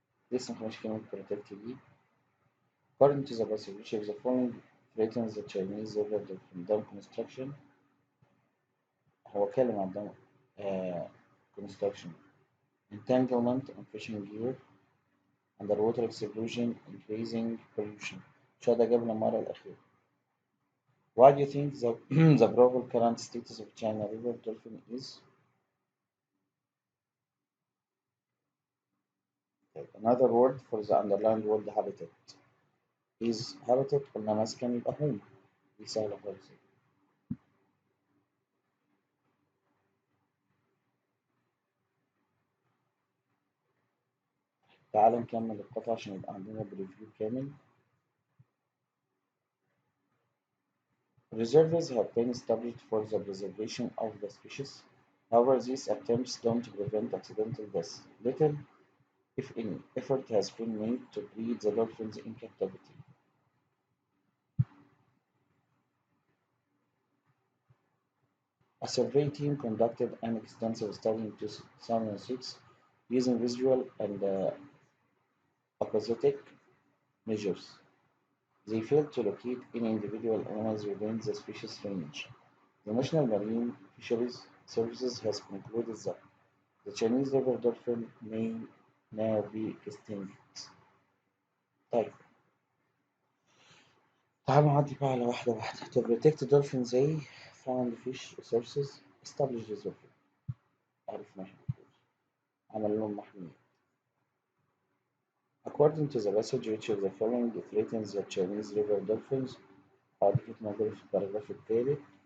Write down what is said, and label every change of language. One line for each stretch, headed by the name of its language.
Arabic: لسه مخناش كلمة protect دي.
English: According to the passage, which of the following threatens the Chinese river dolphin? Dam construction.
Arabic: هو اتكلم عن
English: dam construction. Entanglement on fishing gear. Underwater explosion, increasing pollution.
Arabic: شو هذا قبل المرة الأخيرة.
English: Why do you think the, the probable current status of China river dolphin is? Another word for the underlined word habitat is habitat
Arabic: قلنا مسكن يبقى
English: home.
Arabic: دي سهلة خالص. تعال نكمل القطعة عشان يبقى عندنا بريفيو كامل.
English: Reserves have been established for the preservation of the species. However, these attempts don't prevent accidental deaths. Little, if any, effort has been made to breed the dolphins in captivity. A survey team conducted an extensive study in 2006 using visual and acoustic measures. They failed to locate any individual animals within the species range. The National Marine Fisheries Services has concluded that the Chinese river dolphin may now be extinct.
Arabic: طيب تعالوا نعدي بقى على واحدة واحدة.
English: To protect dolphins they found fish resources established reserve.
Arabic: عرفنا احنا عملوا لهم محمية.
English: According to the passage which is the following threatens the Chinese river dolphins.
Arabic: دي كانت موجودة في الباراجراف التالت.